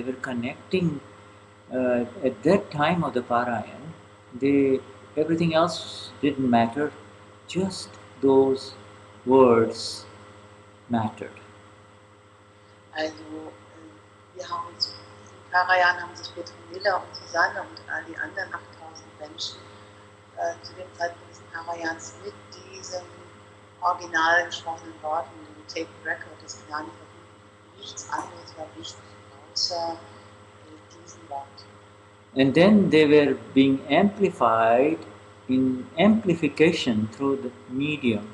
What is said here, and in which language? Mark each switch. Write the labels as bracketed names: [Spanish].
[English] They were connecting at that time of the Parayan. Everything else didn't matter, just those words mattered. [German] Also wir haben uns in Parayan haben sich Petronilla und Susanne und all die anderen 8000 Menschen zu dem Zeitpunkt des Parayans mit diesem original gesprochenen Worten, dem Tape Record des Gnani verbunden. Nichts anderes war wichtig außer diesen Worten. [English] And then they were being amplified in amplification through the medium.